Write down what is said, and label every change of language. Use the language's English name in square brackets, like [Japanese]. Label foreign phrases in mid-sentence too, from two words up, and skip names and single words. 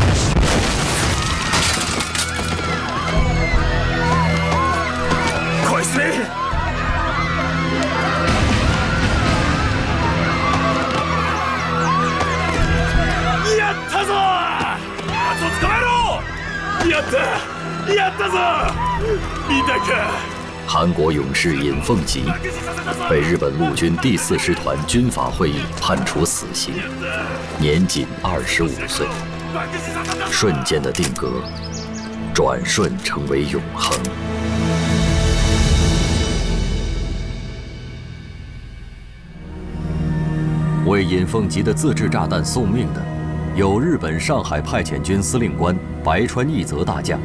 [Japanese] 返せ！やったぞ！あと捕まえろ！やったぞ！見たか？ [Chinese] 韩国勇士尹奉吉被日本陆军第4师团军法会议判处死刑，年仅25岁。瞬间的定格，转瞬成为永恒。为尹奉吉的自制炸弹送命的，有日本上海派遣军司令官白川义则大将。